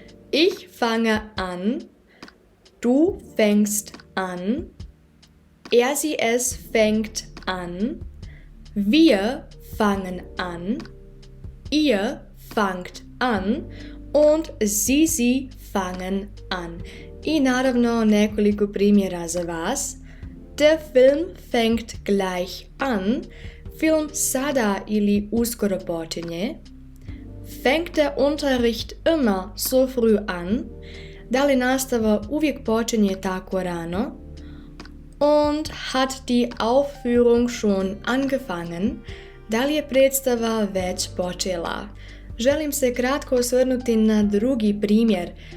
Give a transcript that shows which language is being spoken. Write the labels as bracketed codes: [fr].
[de] Ich fange an, du fängst an, sie es fängt an, wir fangen an, ihr fangt an und sie fangen an. [bs] I naravno nekoliko primjera za vas. [de] Der Film fängt gleich an. [bs] Film sada ili uskoro počinje. [de] Fängt der Unterricht immer so früh an? [bs] Da li nastava uvijek počinje tako rano? [de] Und hat die Aufführung schon angefangen? [bs] Da li je predstava već počela? Želim se kratko osvrnuti na drugi primjer.